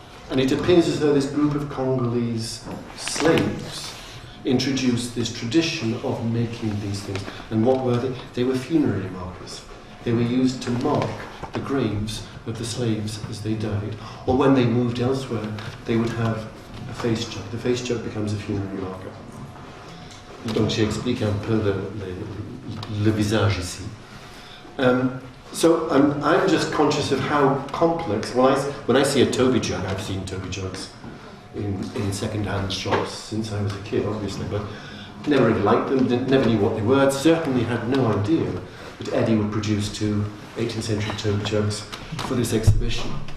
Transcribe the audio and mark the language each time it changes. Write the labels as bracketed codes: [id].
[en] And it appears as though this group of Congolese slaves introduced this tradition of making these things. And what were they? They were funerary markers. They were used to mark the graves of the slaves as they died. Or when they moved elsewhere, they would have a face jug. The face jug becomes a funerary marker. [fr] Donc j'ai expliqué un peu le visage ici. [en] So I'm just conscious of how complex. When I see a Toby jug, I've seen Toby jugs in second-hand shops since I was a kid, obviously, but never really liked them, never knew what they were. Certainly had no idea that Eddy would produce 2 18th century Toby jugs for this exhibition.